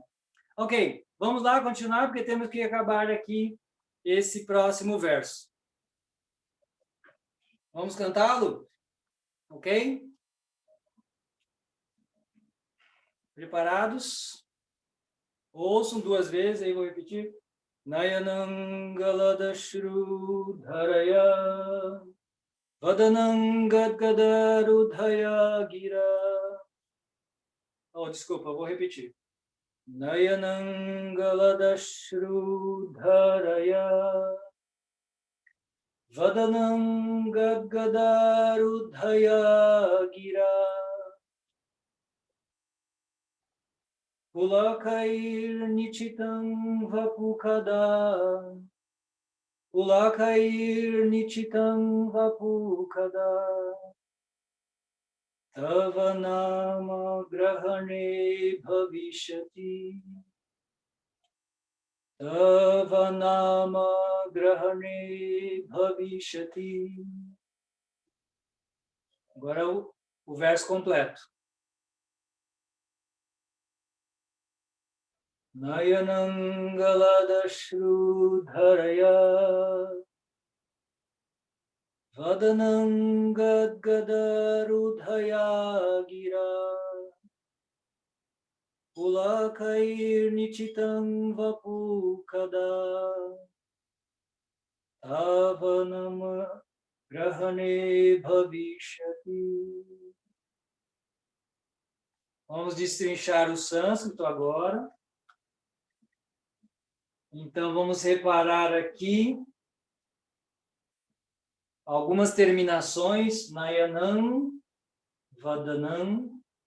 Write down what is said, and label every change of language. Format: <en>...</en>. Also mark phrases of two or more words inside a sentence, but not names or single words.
<pt>Ok, vamos lá continuar, porque temos que acabar aqui esse próximo verso. Vamos cantá-lo? Ok? Preparados? Ouçam 2 vezes, aí vou repetir.</pt> <sa>Nayanangaladashru dharaya vadanangadgadarudhaya gira.</sa> <pt>Desculpa, vou repetir.</pt> <sa>Nayanangaladashru dharaya vadanangadgadarudhaya gira. Pulakair nichitam vapukada. Pulakair nichitam vapukada. Tava nama grahane bhavishyati. Tava nama grahane bhavishyati.</sa> <pt>Agora o verso completo. Nayanangaladashrudharaya Vadanangadgadarudhaya gira Pulakair nichitam vapukada Avanama grahane bhavishyati. Vamos destrinchar o sânscrito agora. Então, vamos reparar aqui algumas terminações,</pt> <sa>Nayanam, Vadanam.</sa>